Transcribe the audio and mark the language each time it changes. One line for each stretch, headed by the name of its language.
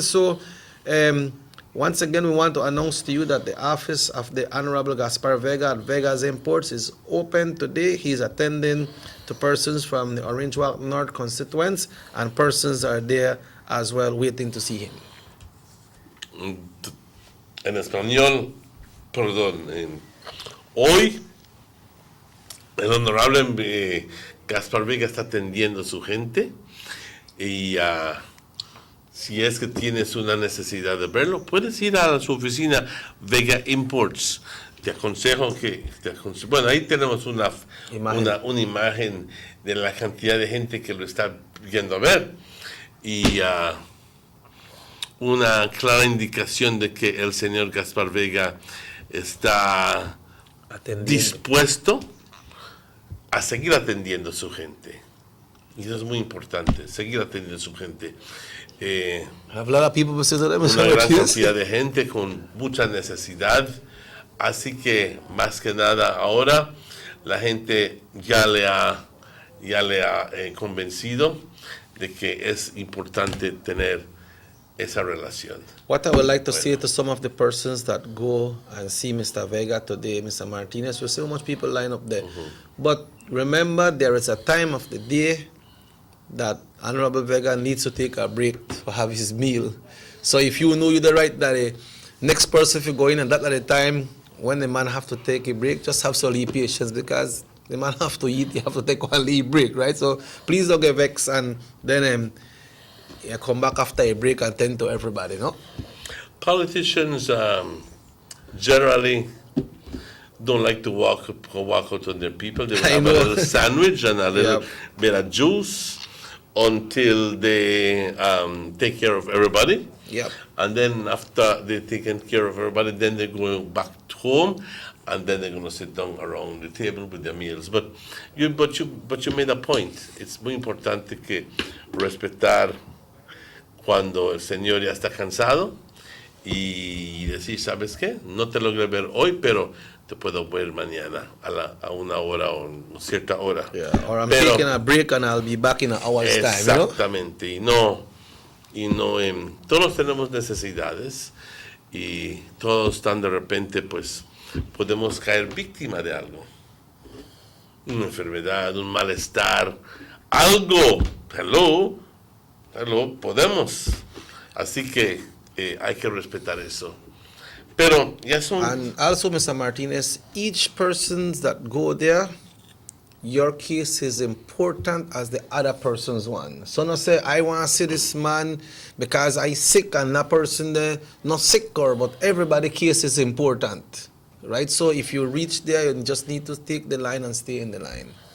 English: So once again, we want to announce to you that the office of the Honorable Gaspar Vega at Vega's Imports is open today. He's attending to persons from the Orange Walk North constituents, and persons are there as well waiting to see him.
Spanish: En español, perdón, hoy el honorable Gaspar Vega está atendiendo a su gente y si es que tienes una necesidad de verlo, puedes ir a su oficina Vega Imports. Te aconsejo bueno, ahí tenemos una imagen de la cantidad de gente que lo está yendo a ver y una clara indicación de que el señor Gaspar Vega está dispuesto a seguir atendiendo a su gente. Y eso es muy importante, seguir atendiendo a su gente. Una gran cantidad de gente con mucha necesidad. Así que, más que nada, ahora la gente ya le ha convencido de que es importante tener esa relación.
English: What I would like to say to some of the persons that go and see Mr. Vega today, Mr. Martinez, we see how much people line up there. But remember, there is a time of the day that Honorable Vega needs to take a break to have his meal. So if you know you're the right that the next person if you go in and that at the time when the man have to take a break, just have some patience because the man have to eat, you have to take one leave break, right? So please don't get vexed and then you come back after a break and tend to everybody, no? Politicians generally don't like to walk out on their people. They will have a little sandwich and a little bit of juice until they take care of everybody. Yep. And then after they've taken care of everybody, then they're going back home, and then they're going to sit down around the table with their meals. But you made a point. It's
Spanish: muy importante que respetar cuando el señor ya está cansado y decir, ¿sabes qué? No te logré ver hoy, pero te puedo ver mañana a una hora o una cierta hora.
English: Yeah, or I'm taking a break and I'll be back in an hour's time.
Spanish: Exactamente.
English: You know?
Spanish: Y no, todos tenemos necesidades y todos están de repente, pues, podemos caer víctima de algo. Una enfermedad, un malestar, algo.
English: Hello,
Spanish: podemos. Así que hay que respetar eso. Pero ya son...
English: And also, Mr. Martinez, each person that go there, your case is important as the other person's one. So no say, I want to see this man because I sick and that person there not sick, but everybody's case is important, right? So if you reach there, you just need to take the line and stay in the line.